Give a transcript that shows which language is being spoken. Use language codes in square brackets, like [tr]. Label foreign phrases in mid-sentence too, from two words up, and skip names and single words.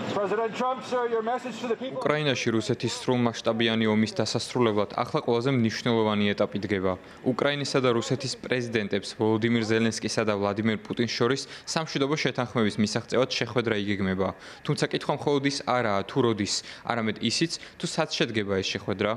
[en] President Trump, sir, your message to the people. [ka] უკრაინაში რუსეთის სრულმასშტაბიანი ომის დასასრულებლად ახლა ყველაზე მნიშვნელოვანი ეტაპი დგება. უკრაინისა და რუსეთის პრეზიდენტებს ვოლოდიმირ ზელენსკისა და ვლადიმერ პუტინს შორის სამშვიდობო შეთანხმების მისაღწევად შეხვედრა იგეგმება. თუმცა კითხვა მხოლოდ ის არაა, თუ როდის, არამედ ისიც, თუ სად შედგება ეს შეხვედრა.